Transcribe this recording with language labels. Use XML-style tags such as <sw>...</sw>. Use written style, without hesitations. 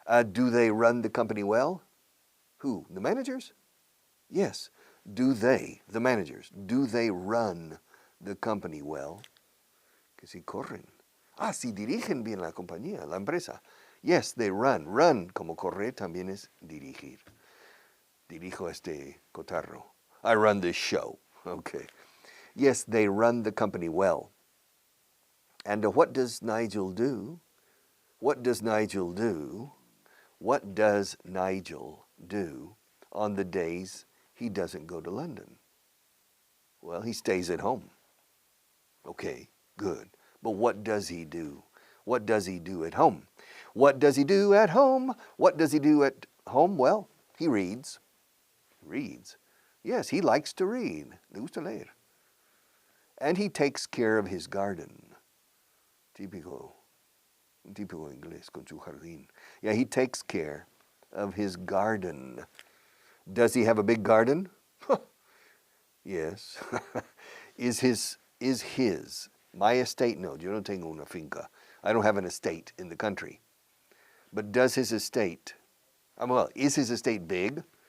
<en>Do they run the company well? Who? The managers? Yes. Do they, the managers, do they run the company well?</en> <es>Que si corren. Si dirigen bien la compañía, la empresa.</es> <en>Yes, they run.</en> <es>Run, como correr, también es dirigir. Dirijo este cotarro.</es> <en>I run this show. Okay. Yes, they run the company well. And what does Nigel do? What does Nigel do? What does Nigel do on the days he doesn't go to London? Well, he stays at home. Okay, good. But what does he do? What does he do at home? What does he do at home? What does he do at home? Well, he reads. Reads. Yes, he likes to read.</en> <es>Le gusta leer.</es> <en>And he takes care of his garden.</en> <es>Típico inglés con su jardín.</es> <en>Yeah, he takes care of his garden. Does he have a big garden? Yes. Is his, my estate?</en> <es>No, yo no tengo una finca.</es> <en>I don't have an estate in the country. But does his estate, is his estate big?</en>